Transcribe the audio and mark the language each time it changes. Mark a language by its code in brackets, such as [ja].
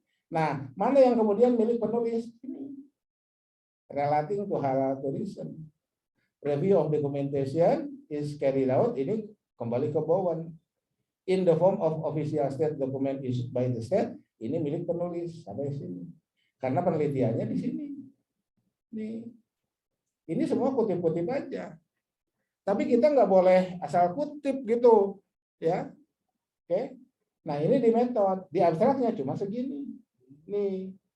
[id] Nah, mana yang kemudian milik penulis? Ini. [en] Relating to halal tourism. Review of documentation is carried out. [id] Ini kembali ke Bowen. [en] In the form of official state document issued by the state. [id] Ini milik penulis sampai sini. Karena penelitiannya di sini. Nih. Ini semua kutip-kutip aja. Tapi kita nggak boleh asal kutip gitu, ya. Oke. Nah ini di metode, di abstraknya cuma segini. Nih.